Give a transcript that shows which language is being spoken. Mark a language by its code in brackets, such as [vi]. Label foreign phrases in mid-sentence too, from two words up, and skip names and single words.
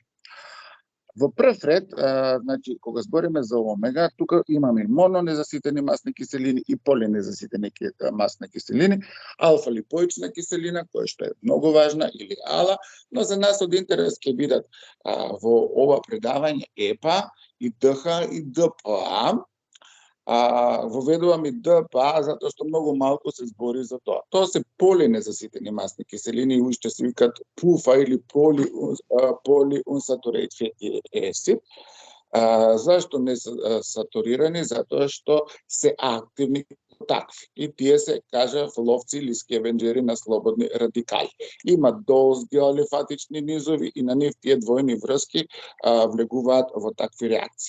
[mk] Во прв ред, значи, кога збориме за омега, тука имаме мононезаситени масни киселини и полинезаситени масни киселини, алфа-липоична киселина, која што е многу важна, или ала, но за нас од интерес ќе бидат во ова предавање ЕПА и ДХ и ДПА. Воведувам и ДПА затоа што многу малку се збори за тоа. Тоа се полинезаситени масни киселини, уште се викаат ПУФА или [en] polyunsaturated fatty acid. [mk] Зашто не се сатурирани? Затоа што се активни такви. И тие се, кажав, ловци или скевенџери на слободни радикали. Има долги алифатични низови и на нив тие двојни врски влегуваат во такви реакции.